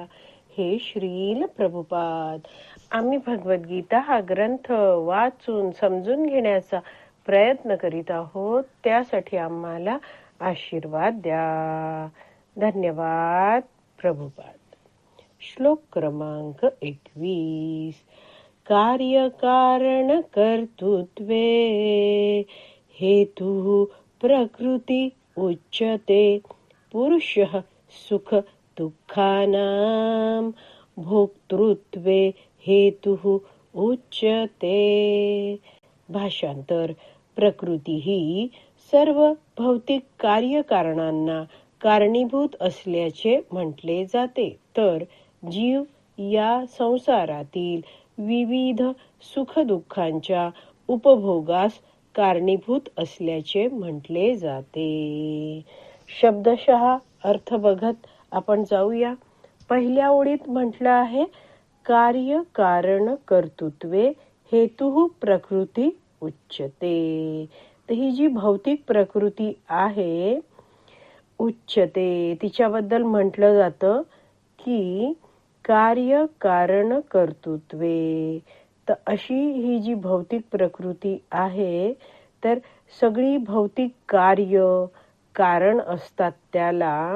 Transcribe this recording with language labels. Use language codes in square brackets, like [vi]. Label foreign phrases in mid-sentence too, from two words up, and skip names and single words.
[mr] हे श्रील प्रभुपाद, आम्ही भगवद्गीता हा ग्रंथ वाचून समजून घेण्याचा प्रयत्न करीत आहोत. त्यासाठी आम्हाला आशीर्वाद द्या. धन्यवाद प्रभुपाद. श्लोक क्रमांक 21. [sa] कार्यकारण कर्तृत्वे हेतु प्रकृती उच्यते. पुरुषः सुख दुःखानां भोक्तृत्वे हेतुः उच्यते. [mr] भाषांतर. प्रकृती ही सर्व भौतिक कार्यकारणांना कारणीभूत असल्याचे म्हटले जाते, तर जीव या संसारातील विविध सुखदुःखांच्या उपभोगास कारणीभूत असल्याचे म्हटले जाते. शब्दशः अर्थ बघत आपण जाऊया. पहिल्या ओळीत म्हटलं आहे, [sa] कार्य कारण कर्तृत्वे हेतु प्रकृती उच्यते. [mr] तर ही जी भौतिक प्रकृती आहे उच्यते, तिच्याबद्दल म्हटलं जातं की [sa] कार्य कारण कर्तृत्वे. [mr] तर अशी ही जी भौतिक प्रकृती आहे, तर सगळी भौतिक कार्य कारण असतात त्याला.